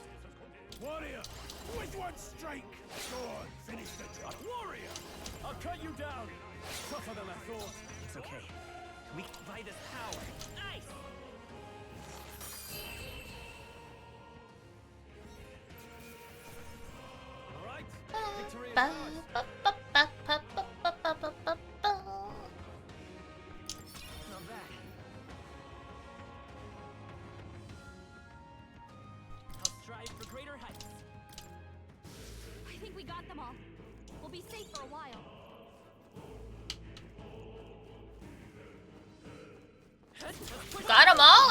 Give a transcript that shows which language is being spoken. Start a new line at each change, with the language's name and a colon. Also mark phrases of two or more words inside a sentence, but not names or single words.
English: Warrior! With one strike! Go on, finish the job. Warrior! I'll cut you down. Tougher than I thought. It's okay. We can buy this power. Nice! All right. Victory is Ba, ours. ba, ba, ba, ba, ba, ba, ba, ba, ba, ba. Not bad. I'll strive for greater heights. I think we got them all. We'll be safe for a while. Got them all?